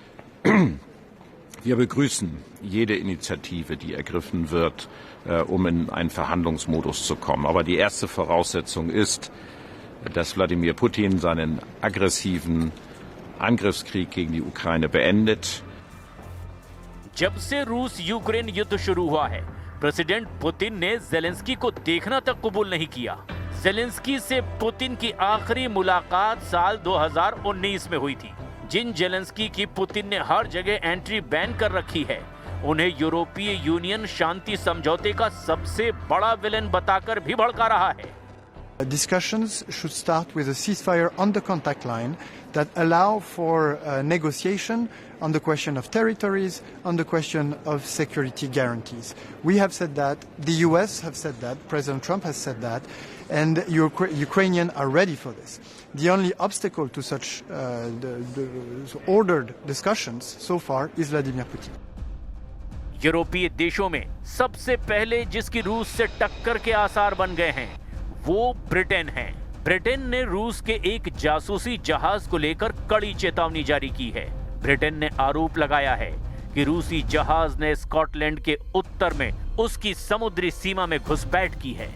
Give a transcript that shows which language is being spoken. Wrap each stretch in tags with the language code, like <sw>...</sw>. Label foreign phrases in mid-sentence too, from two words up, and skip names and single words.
<de>Wir begrüßen jede Initiative, die ergriffen wird, um in einen Verhandlungsmodus zu kommen. Aber die erste Voraussetzung ist, dass Wladimir Putin seinen aggressiven Angriffskrieg gegen die Ukraine beendet.</de> <hi>जब से रूस यूक्रेन युद्ध शुरू हुआ है, प्रेसिडेंट पुतिन ने ज़ेलेंस्की को देखना तक कबूल नहीं किया। ज़ेलेंस्की से पुतिन की आखिरी मुलाकात साल 2019 में हुई थी। जिन ज़ेलेंस्की की पुतिन ने हर जगह</hi> <en>entry ban</en> <hi>कर रखी है, उन्हें यूरोपीय यूनियन शांति समझौते का सबसे बड़ा विलेन बताकर भी भड़का रहा है।</hi> <en>Discussions should start with a ceasefire on the contact line that allow for negotiation on the question of territories, on the question of security guarantees. We have said that, the US have said that, President Trump has said that, and Ukrainians are ready for this. The only obstacle to such ordered discussions so far is Vladimir Putin.</en> <hi>यूरोपीय देशों में सबसे पहले जिसकी रूस से टक्कर के आसार बन गए हैं, वो ब्रिटेन है। ब्रिटेन ने रूस के एक जासूसी जहाज को लेकर कड़ी चेतावनी जारी की है। ब्रिटेन ने आरोप लगाया है कि रूसी जहाज ने स्कॉटलैंड के उत्तर में उसकी समुद्री सीमा में घुसपैठ की है।</hi>